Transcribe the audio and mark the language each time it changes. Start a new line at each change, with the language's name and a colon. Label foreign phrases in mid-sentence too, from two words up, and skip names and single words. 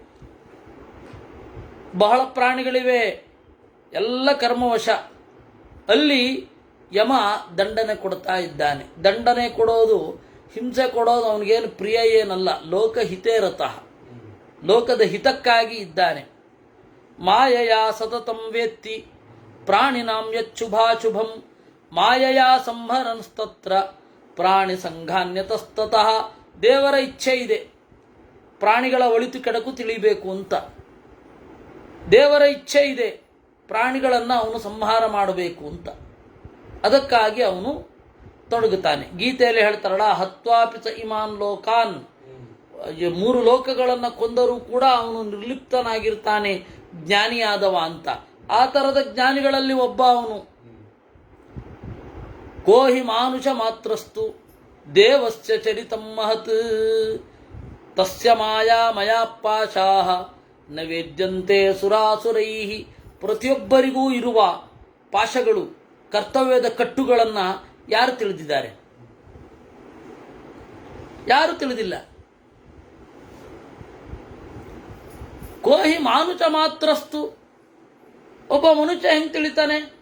Kannada: ಬಹಳ ಪ್ರಾಣಿಗಳಿವೆ, ಎಲ್ಲ ಕರ್ಮವಶ. ಅಲ್ಲಿ ಯಮ ದಂಡನೆ ಕೊಡ್ತಾ ಇದ್ದಾನೆ. ದಂಡನೆ ಕೊಡೋದು, ಹಿಂಸೆ ಕೊಡೋದು ಅವನಿಗೇನು ಪ್ರಿಯ ಏನಲ್ಲ.
Sanskrit: ಲೋಕಹಿತೇ ರತಃ,
Kannada: ಲೋಕದ ಹಿತಕ್ಕಾಗಿ ಇದ್ದಾನೆ.
Sanskrit: ಮಾಯೆಯ ಸತತಂ ವೇತ್ತಿ ಪ್ರಾಣಿನಾಂ ಯಚ್ಚುಭಾಶುಭಂ ಮಾಯೆಯ ಸಂಹರನ್ಸ್ತತ್ರ ಪ್ರಾಣಿ ಸಂಘಾನ್ಯತಸ್ತತಃ.
Kannada: ದೇವರ ಇಚ್ಛೆ ಇದೆ ಪ್ರಾಣಿಗಳ ಒಳಿತು ಕೆಡಕು ತಿಳಿಬೇಕು ಅಂತ. ದೇವರ ಇಚ್ಛೆ ಇದೆ ಪ್ರಾಣಿಗಳನ್ನು ಅವನು ಸಂಹಾರ ಮಾಡಬೇಕು ಅಂತ. ಅದಕ್ಕಾಗಿ ಅವನು ತೊಡಗುತ್ತಾನೆ. ಗೀತೆಯಲ್ಲಿ ಹೇಳ್ತಾರಲ್ಲ,
Sanskrit: ಹತ್ವಾಪಿಸ ಇಮಾನ್ ಲೋಕಾನ್,
Kannada: 3 ಲೋಕಗಳನ್ನು ಕೊಂದರೂ ಕೂಡ ಅವನು ನಿರ್ಲಿಪ್ತನಾಗಿರ್ತಾನೆ, ಜ್ಞಾನಿಯಾದವ ಅಂತ. ಆ ಥರದ ಜ್ಞಾನಿಗಳಲ್ಲಿ ಒಬ್ಬ ಅವನು.
Sanskrit: ಕೋಹಿ ಮಾನುಷ ಮಾತ್ರಸ್ತು ದೇವಸ್ಯ ಚರಿತಂ ಮಹತ್ ತಸ್ಯ ಮಾಯಾ ಮಯಾಪಾಶಾಃ ನ ವೇದ್ಯಂತೆ ಸುರಾಸುರೈಃ.
Kannada: ಪ್ರತಿಯೊಬ್ಬರಿಗೂ ಇರುವ ಪಾಶಗಳು, ಕರ್ತವ್ಯದ ಕಟ್ಟುಗಳನ್ನು ಯಾರು ತಿಳಿದಿದ್ದಾರೆ? ಯಾರು ತಿಳಿದಿಲ್ಲ.
Sanskrit: ಕೋಹಿ ಮಾನುಷ ಮಾತ್ರಸ್ತು,
Kannada: ಒಬ್ಬ ಮನುಷ್ಯ ಹೆಂಗೆ ತಿಳಿತಾನೆ?